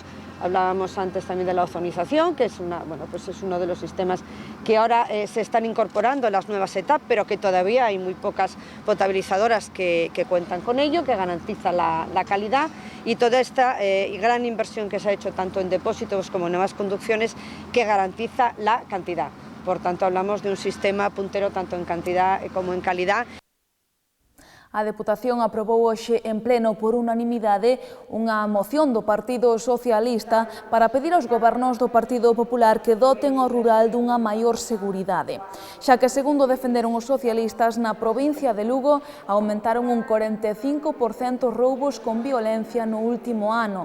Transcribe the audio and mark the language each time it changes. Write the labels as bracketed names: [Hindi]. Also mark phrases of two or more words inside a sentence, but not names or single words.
[Spanish] Hablábamos antes también de la ozonización, que es uno de los sistemas que ahora se están incorporando en las nuevas etapas, pero que todavía hay muy pocas potabilizadoras que cuentan con ello, que garantiza la calidad y toda esta gran inversión que se ha hecho tanto en depósitos como en nuevas conducciones que garantiza la cantidad. Por tanto, hablamos de un sistema puntero tanto en cantidad como en calidad. [Galician] A Deputación aprobou hoxe en pleno por unanimidade unha moción do Partido Socialista para pedir aos gobernos do Partido Popular que doten ao rural dunha maior seguridade, xa que, segundo defenderon os socialistas, na provincia de Lugo aumentaron un 45% roubos con violencia no último ano.